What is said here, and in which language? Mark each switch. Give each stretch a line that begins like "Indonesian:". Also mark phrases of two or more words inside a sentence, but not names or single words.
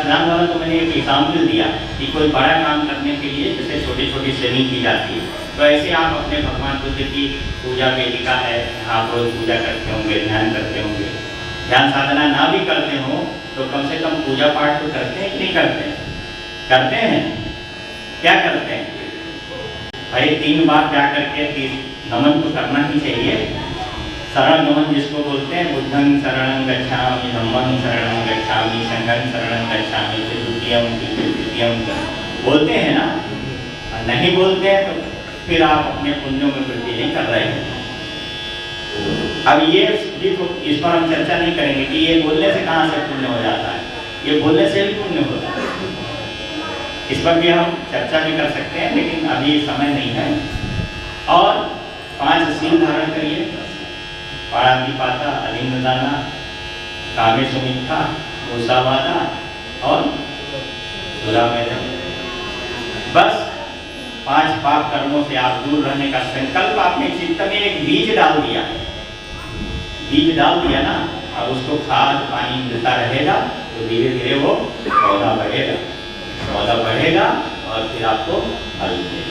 Hindi: अर्थदान वाला तो मैंने एक एग्जाम्पल दिया कि कोई बड़ा काम करने के लिए जैसे छोटी सेविंग की जाती है, तो ऐसे आप अपने भगवान बुद्ध की पूजा वेदिका है, आप रोज पूजा करते होंगे, ध्यान करते होंगे, ध्यान साधना ना भी करते हो तो कम से कम पूजा पाठ तो करते हैं कि नहीं करते हैं? करते हैं। क्या करते हैं भाई? 3 बार जा करके नमन तो करना ही चाहिए। शरण नमन जिसको बोलते हैं,
Pali: बुद्धं शरणं गच्छामि, धम्मं शरणं गच्छामि, संघं शरणं गच्छामि,
Hindi: तृतीयं बोलते हैं ना। नहीं बोलते हैं तो फिर आप अपने पुण्यों में वृद्धि नहीं कर रहे हैं। अब ये भी तो इस पर हम चर्चा नहीं करेंगे कि ये बोलने से कहाँ से पुण्य हो जाता है, ये बोलने से भी पुण्य होता है। इस पर भी हम चर्चा भी कर सकते हैं, लेकिन अभी समय नहीं है। और 5 सील धारण करिए,
Pali: पाणातिपाता, अलिंगदाना, कामे सुमित्था, मूसावादा और सुरामेधन।
Hindi: बस 5 पाप कर्मों से आप दूर रहने का संकल्प आपने चित्त में एक बीज डाल दिया, बीज डाल दिया ना। अब उसको खाद पानी मिलता रहेगा तो धीरे धीरे वो पौधा बढ़ेगा, पौधा बढ़ेगा और फिर आपको फल मिलेगा।